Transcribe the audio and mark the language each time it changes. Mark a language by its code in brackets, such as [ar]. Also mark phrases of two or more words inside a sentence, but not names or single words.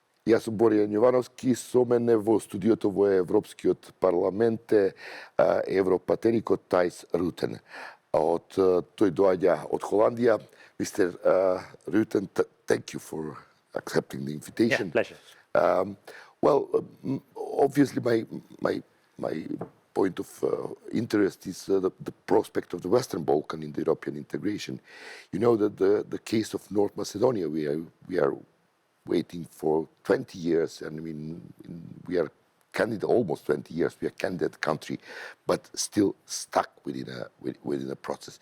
[mk] Јас сум Боријан Јовановски, со мене во студиото во Европскиот парламент е европратеникот Тајс Рутен. Тој доаѓа од Холандија. [en] Mr. Ruten, thank you for accepting the invitation. Yeah, pleasure. Obviously my point of interest is the prospect of the Western Balkan in the European integration. You know that the case of North Macedonia, we are waiting for 20 years, and I mean, we are candidate, almost 20 years, we are candidate country, but still stuck within a process.